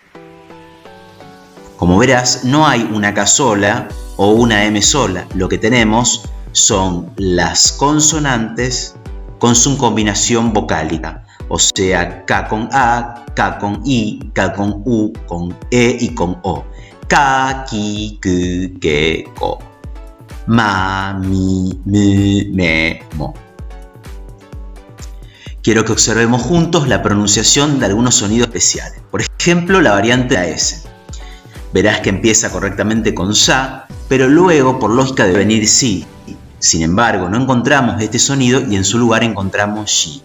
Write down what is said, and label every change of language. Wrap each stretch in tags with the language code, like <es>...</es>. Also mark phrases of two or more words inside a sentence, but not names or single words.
<es>Como verás, no hay una K sola o una M sola. Lo que tenemos son las consonantes con su combinación vocálica. O sea, K con A, K con I, K con U, con E y con O.</es> <ja>Ka, ki, ku, ke, ko. Ma, mi, mu, me, mo.</ja> <es>Quiero que observemos juntos la pronunciación de algunos sonidos especiales. Por ejemplo, la variante A S. Verás que empieza correctamente con sa, pero luego, por lógica, debe venir si. Sin embargo, no encontramos este sonido y en su lugar encontramos shi.</es>